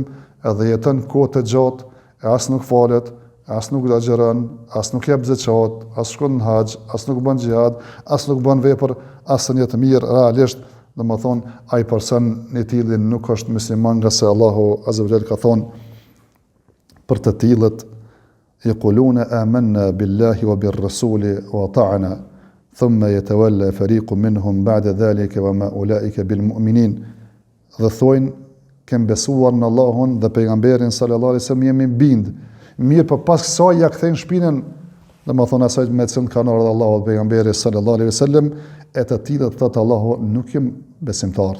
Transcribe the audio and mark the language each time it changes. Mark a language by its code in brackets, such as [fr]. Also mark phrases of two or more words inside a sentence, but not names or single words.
[sq] edhe jeton kohë të gjatë, e as nuk falet, as nuk agjeron, as nuk jep zeqat, as shkon në haxh, as nuk bën xhihad, as nuk bën vepër asnjë të mirë, realisht, domethënë ai person i tillë nuk është musliman, nga se Allahu [ar] عز وجل [sq] ka thonë për të tillët [ar] يقولون آمنا بالله وبالرسول وأطعنا ثم يتولى فريق منهم من بعد ذلك وما أولئك بالمؤمنين. [sq] Dhe thojnë kem besuar në Allahun dhe pejgamberin [ar] صلى الله عليه وسلم, [sq] jemi bind. Mirë, për pas kësaj ja kthejnë shpinën, domethënë asaj me cilën kanë ardhur Allahu dhe pejgamberi [ar] صلى الله عليه وسلم, [sq] e të tillët thotë Allahu nuk jem besimtar.